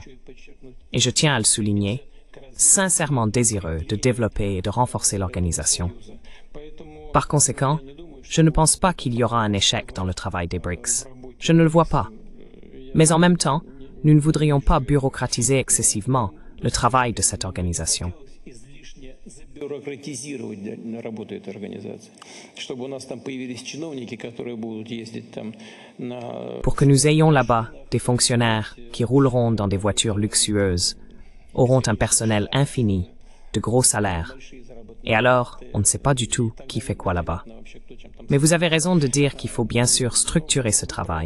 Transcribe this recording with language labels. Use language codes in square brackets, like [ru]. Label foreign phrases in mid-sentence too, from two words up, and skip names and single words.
[fr] Et je tiens à le souligner, sincèrement désireux de développer et de renforcer l'organisation. Par conséquent, je ne pense pas qu'il y aura un échec dans le travail des BRICS. Je ne le vois pas. Mais en même temps, nous ne voudrions pas bureaucratiser excessivement le travail de cette organisation. [ru] бюрократизировать работу этой организации, чтобы у нас там появились чиновники, которые будут ездить там на... [fr] Pour que nous ayons là-bas des fonctionnaires qui rouleront dans des voitures luxueuses, auront un personnel infini, de gros salaires. Et alors, on ne sait pas du tout qui fait quoi là-bas. Mais vous avez raison de dire qu'il faut bien sûr structurer ce travail.